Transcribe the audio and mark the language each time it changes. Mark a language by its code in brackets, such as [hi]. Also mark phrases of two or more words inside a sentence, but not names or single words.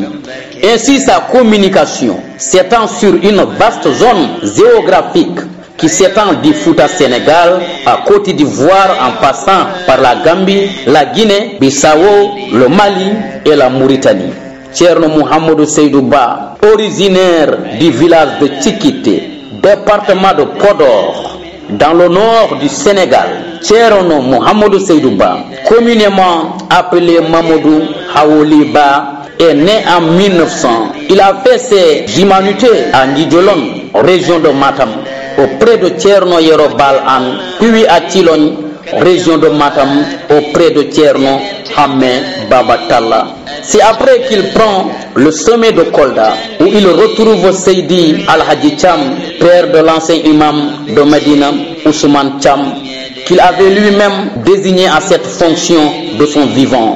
[fr] Ainsi, sa communication s'étend sur une vaste zone géographique qui s'étend du Fouta Sénégal à Côte d'Ivoire en passant par la Gambie, la Guinée, Bissau, le Mali et la Mauritanie. Thierno Mouhamadou Seydou Ba, originaire du village de Tchikité, département de Podor, dans le nord du Sénégal. Thierno Mouhamadou Seydou Ba, communément appelé Mamadou Haouli Ba, est né en 1900. Il a fait ses humanités à Ndidjolon, région de Matam, auprès de Thierno Yerobal An, puis à Tilon, région de Matam, auprès de Thierno Hamé Babatalla. C'est après qu'il prend le sommet de Kolda, où il retrouve Seydi Al-Hadji Cham, père de l'ancien imam de Medina, Ousmane Cham, qu'il avait lui-même désigné à cette fonction de son vivant.